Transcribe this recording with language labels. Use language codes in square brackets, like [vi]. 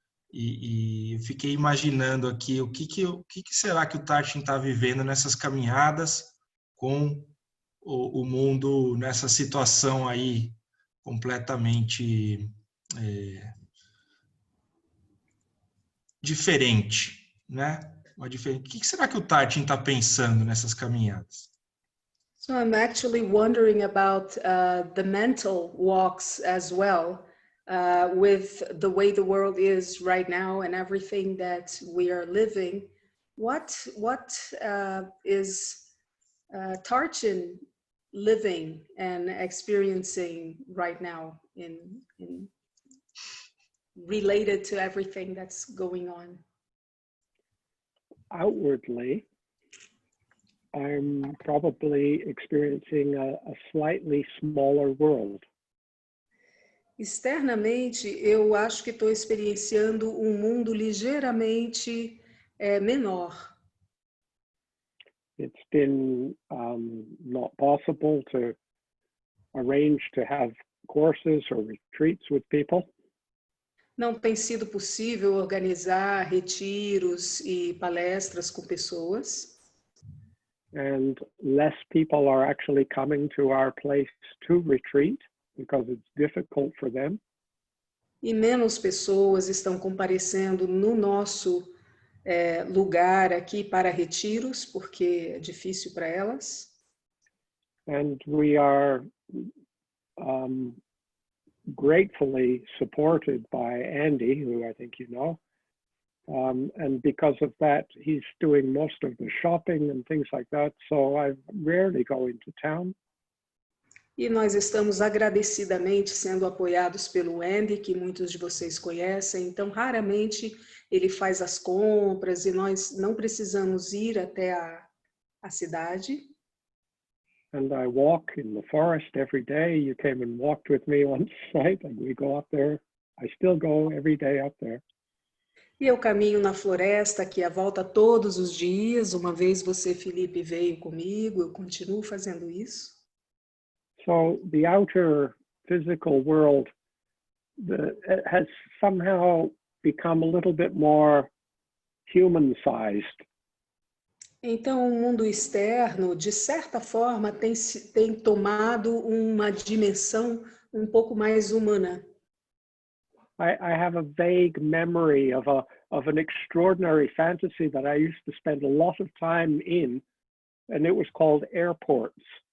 [pt] E eu fiquei imaginando aqui o que será que o Tarchin está vivendo nessas caminhadas com o mundo nessa situação aí completamente diferente, né? O que será que o Tarchin está pensando nessas caminhadas? [en] So I'm actually wondering about the mental walks as well. With the way the world is right now and everything that we are living, what is Tarchin living and experiencing right now in related to everything that's going on? Outwardly, I'm probably experiencing a slightly smaller world. [pt] Externamente, eu acho que estou experienciando um mundo ligeiramente menor. [en] It's been not possible to arrange to have courses or retreats with people. [pt] Não tem sido possível organizar retiros e palestras com pessoas. [en] And less people are actually coming to our place to retreat because it's difficult for them. [pt] E menos pessoas estão comparecendo no nosso lugar aqui para retiros, porque é difícil para elas. [en] And we are gratefully supported by Andy, who I think you know. And because of that, he's doing most of the shopping and things like that. So I rarely go into town. [pt] E nós estamos agradecidamente sendo apoiados pelo Andy, que muitos de vocês conhecem. Então, raramente ele faz as compras e nós não precisamos ir até a cidade. [en] And I walk in the forest every day. You came and walked with me one night, and we go up there. I still go every day up there. [pt] E eu caminho na floresta aqui à volta todos os dias. Uma vez você, Felipe, veio comigo, eu continuo fazendo isso. [en] So the outer physical world has somehow become a little bit more human-sized. [pt] Então, o mundo externo, de certa forma, tem tomado uma dimensão um pouco mais humana. [en] I have a vague memory of an extraordinary fantasy that I used to spend a lot of time in, and it was called airports.